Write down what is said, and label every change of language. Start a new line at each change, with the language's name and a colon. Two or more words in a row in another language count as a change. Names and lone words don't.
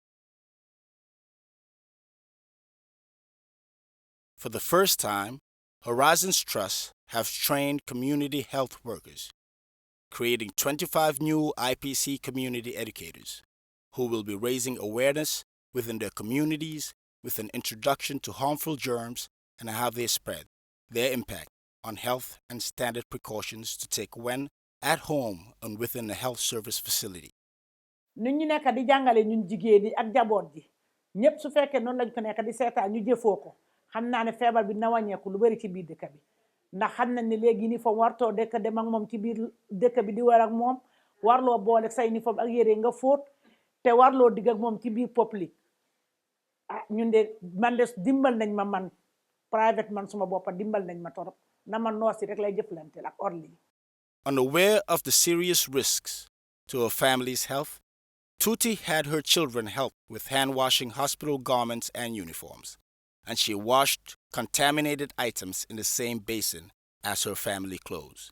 English: For the first time, Horizons Trust have trained community health workers, creating 25 new IPC community educators who will be raising awareness within their communities with an introduction to harmful germs and how they spread, their impact on health and standard precautions to take when at home and within a health service facility.
Wolof: ñun ñu nekk di jàngale ñun jigéen yi ak jaboot ji ñëpp su fekkee noonu lañ ko nekk di seetaan ñu jëfoo ko xam naa ne feebar bi na wàññeeku lu bari ci biir dëkk bi ndax xam nañ ne léegi uniforme wartoo dëkk dem ak moom ci biir dëkk bi di war ak moom warloo boole say uniforme ak yére nga fóot te warloo digg ak moom ci biir public ñun de man de dimbal nañ ma man private man suma boppa dimbal nañ ma torop na man noosi rek lay jëflanteel ak orli.
English: Unaware of the serious risks to her family's health, Tuti had her children help with hand-washing hospital garments and uniforms, and she washed contaminated items in the same basin as her family clothes.